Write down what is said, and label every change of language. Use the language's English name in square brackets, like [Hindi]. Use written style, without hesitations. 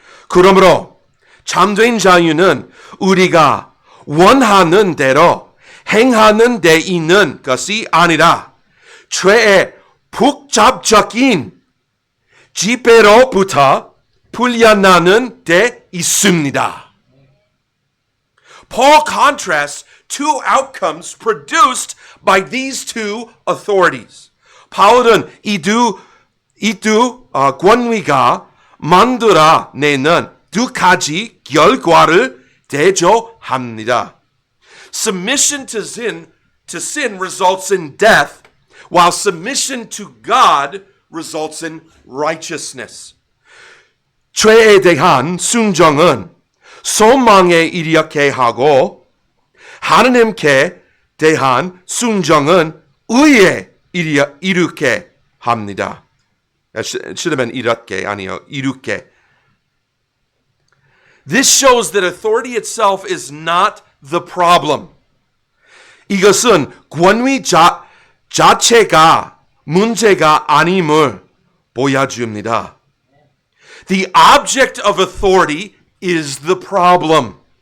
[Korean] 그러므로 참된 자유는 우리가 원하는 대로 행하는 데 있는 것이 아니라 죄의 복잡적인 지배로부터 풀려나는 데 있습니다. [English] Paul contrasts two outcomes produced by these two authorities. [Korean] 바울은 이 두 권위가 만들어내는 두 가지 결과를 대조합니다. [English] Submission to sin results in death, while submission to God results in righteousness. [Korean] 죄에 대한 순종은 소망에 이르게 하고 하나님께 대한 순종은 의에 이르게 합니다. [English] It should have been [Korean] 이르게 아니요 이르게. [English] This shows that authority itself is not the problem. [Korean] 이것은 권위 자체가 문제가 아님을 보여줍니다. [English] The object of authority is the problem.